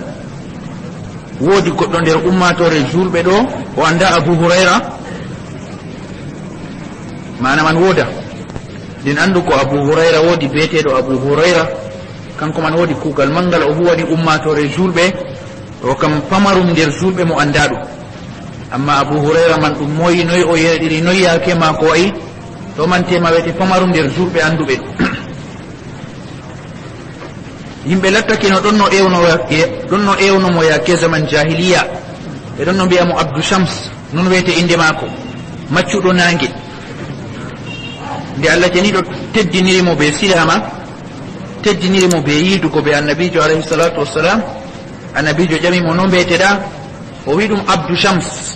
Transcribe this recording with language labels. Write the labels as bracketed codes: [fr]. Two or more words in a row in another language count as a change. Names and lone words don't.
[ff] Woodi goɗɗo nder ummatore julɓe ɗo o anda Abu Hurayra, mana man woda din andu ko Abu Hurayra woodi beeteɗo Abu Hurayra, kanko man woodi kuugal mangal o huwani ummatore julɓe, o kam pamarum nder julɓe mo anda ɗum. amma Abu Hurayra man ɗum moyi noyi o yeɗiri noyi yake mako wayi ɗo man tema wete pamarum nder julɓe anduɓe. Yimɓe lattake no ɗon no ewnomo yake [ar] زمن الجاهلية, [ff] ɓe ɗon no mbiyamo Abdou Shams, non wiyete inde mako, maccuɗo nangue. Nde Allah janiɗo teddinirimo be silama, teddinirimo be yiidugo be annabijo [ar] عليه الصلاة والسلام, [ff] annabijo ƴamimo no mbeteɗa, o wi ɗum Abdou Shams.